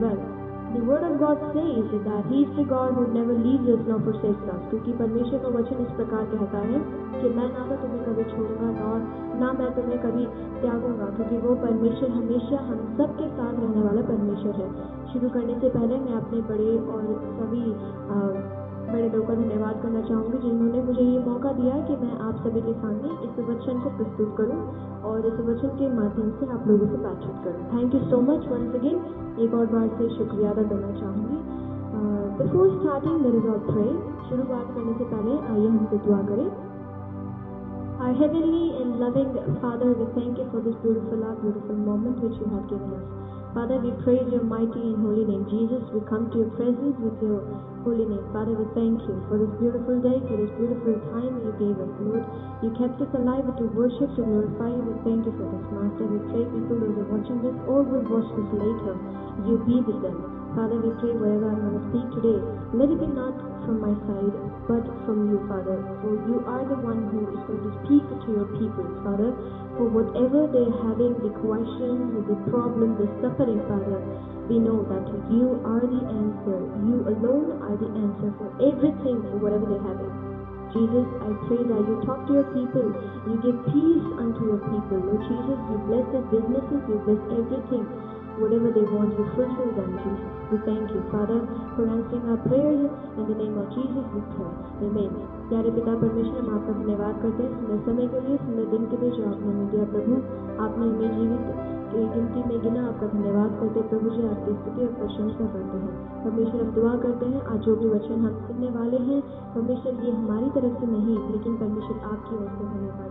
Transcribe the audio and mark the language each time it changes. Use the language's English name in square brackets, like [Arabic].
[English] Well, the word of God says that He is the God who never leaves us nor forsakes us. [Hindi] क्योंकि परमेश्वर का वचन इस प्रकार कहता है कि मैं ना तो तुम्हें कभी छोड़ूंगा और ना मैं तुम्हें कभी त्यागूंगा, क्योंकि वो परमेश्वर हमेशा हम सब के साथ रहने वाला परमेश्वर है। शुरू करने से पहले मैं अपने बड़े और सभी बड़े लोगों का धन्यवाद करना चाहूँगी जिन्होंने मुझे ये मौका दिया कि मैं आप सभी के सामने इस वचन को प्रस्तुत करूँ और इस वचन के माध्यम से आप लोगों से बातचीत करूँ। [English] thank you so much once again, [Hindi] एक और बार से शुक्रिया अदा करना चाहूँगी। [English] Before starting let us all pray. [Hindi] शुरुआत करने से पहले आइए हमसे दुआ करें। [English] Our heavenly and loving Father, we thank you for this beautiful hour, beautiful moment which you have given us. Father, we praise your mighty and holy name. Jesus, we come to your presence with your holy name. Father, we thank you for this beautiful day, for this beautiful time you gave us, Lord. You kept us alive to worship, to glorify you. We thank you for this, Master. We pray people who are watching this or will watch this later, you be with them. Father, we pray wherever I'm going to speak today, let it be not from my side, but from you, Father. For you are the one who is going to speak to your people, Father. For whatever they're having, the questions, the problems, the suffering, Father, we know that you are the answer. You alone are the answer for everything, for whatever they're having. Jesus, I pray that you talk to your people, you give peace unto your people. Lord Jesus, you bless their businesses, you bless everything. Whatever they want, you fulfill them, Jesus. We thank you, Father, for answering our prayers. In the name of Jesus, we pray. Amen. [Hindi] प्यारे पिता परमेश्वर, हम आपका धन्यवाद करते हैं सुंदर समय के लिए, सुंदर दिन के लिए जो आपने हमें दिया। प्रभु, आपने हमें जीवित की गिनती में गिना। आपका धन्यवाद करते प्रभु जी, आपकी स्तुति और प्रशंसा करते हैं। परमेश्वर, हम दुआ करते हैं आज जो भी वचन हम सुनने वाले हैं, परमेश्वर ये हमारी तरफ से नहीं लेकिन परमेश्वर आपकी ओर से होने पाए।